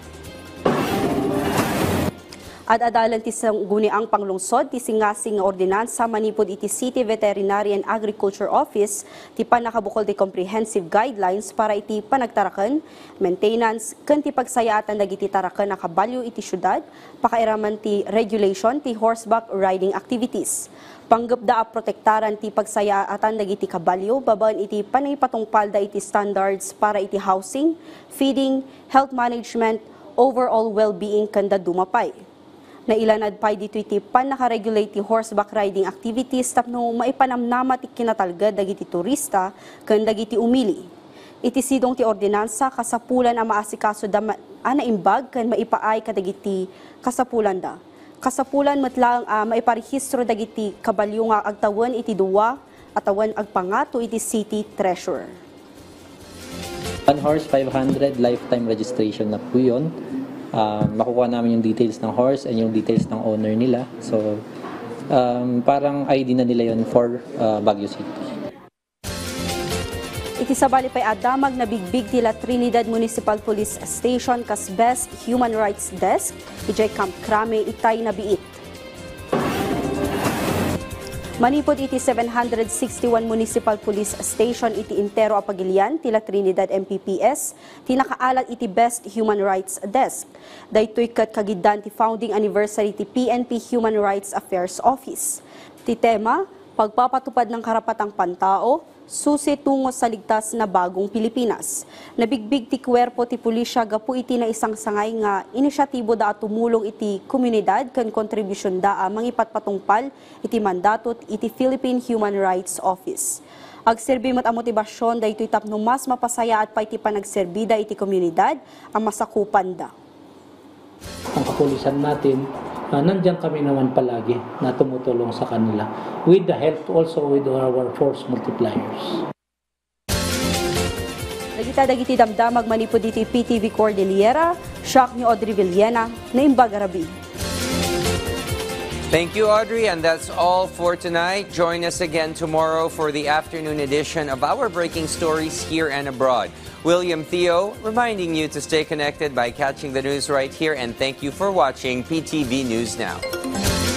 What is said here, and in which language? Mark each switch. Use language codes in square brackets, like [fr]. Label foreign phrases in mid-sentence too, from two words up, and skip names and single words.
[ilo] Ad-adalan ti guni ang panglungsod ti singasing nga ordinansa manipod iti City Veterinary and Agriculture Office ti panakabukol ti [en] comprehensive guidelines [ilo] para iti panagtaraken, maintenance, ken ti pagsayaatan dagiti taraken na kabalyo iti syudad, pakairaman ti regulation ti [en] horseback riding activities. [ilo] Panggap da a protektaran ti pagsayaatan dagiti kabalyo, babaan iti panaypatungpal da iti standards para iti [en] housing, feeding, health management, overall well-being [ilo] kanda dumapay. Nailanad pa dito iti panakaregulate ti [en] horseback riding activities [ilo] tapno maipanamnama ti kinatalgad dagiti turista ken dagiti umili. Iti sidong ti ordinansa kasapulan a maasikaso da anaimbag ken maipaay kadagiti kasapulan da. Kasapulan metlang maiparehistro dagiti kabalyo nga agtawan iti duwa atawan agpangato iti city treasurer. [en] 1 horse 500 lifetime registration [tl] na po yun. Makukuha namin yung details ng horse and yung details ng owner nila. So, parang ID na nila yun for Baguio City. [ilo] Iti sabali pa'y adamag na bigbig tila Trinidad Municipal Police Station kas Best Human Rights Desk, ijay Camp Crame itay na biit. Manipod iti 761 Municipal Police Station iti Intero Apagilian, tila Trinidad MPPS, tinakaalat iti Best Human Rights Desk. Daytoy kat kagidan ti [en] founding anniversary [ilo] ti PNP Human Rights Affairs Office. [tl] Ti tema, pagpapatupad ng karapatang pantao, susi tungo sa ligtas na bagong Pilipinas. [ilo] Nabigbig ti kwerpo ti pulisya gapu iti na isang sangay nga inisyatibo da at tumulong iti komunidad kan kontribusyon da mangipatpatungpal iti mandatot iti Philippine Human Rights Office. Agserbi mat a motibasyon da ito'y tapno mas mapasaya at pa iti panagserbida iti komunidad ang masakupan da. [tl] Ang kapulisan natin, nandiyan kami naman palagi na tumutulong sa kanila [en] with the help also with our force multipliers. [ilo] Dagiti damdamag manipod iti PTV Cordillera, shock ni Audrey Villena, Naimbagarabi. [en] Thank you, Audrey, and that's all for tonight. Join us again tomorrow for the afternoon edition of our breaking stories here and abroad. William Theo reminding you to stay connected by catching the news right here, and thank you for watching PTV News Now.